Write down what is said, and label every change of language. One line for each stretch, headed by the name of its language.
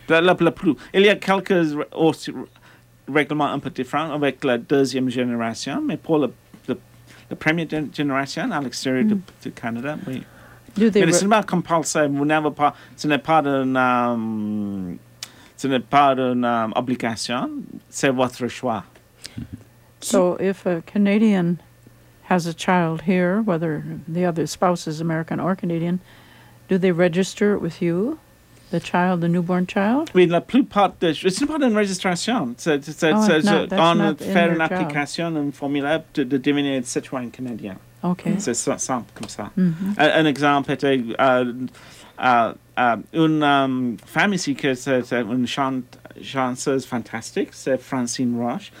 French: Il y a quelques autres règlements un peu différents avec la deuxième génération, mais pour la première génération à l'extérieur du Canada, oui. Mais ce n'est pas compulsaire, vous n'avez pas, ce n'est pas une, ce n'est pas une obligation, c'est votre choix.
English: So if a Canadian has a child here, whether the other spouse is American or Canadian, do they register with you, the child, the newborn child?
French: Oui, la plupart, ce n'est pas une registration, c'est on fait une application, un formulaire de devenir un citoyen canadien.
English: Okay.
French: C'est simple comme ça. Mm-hmm. Un exemple était une femme ici qui est une chanteuse fantastique, c'est Francine Roche.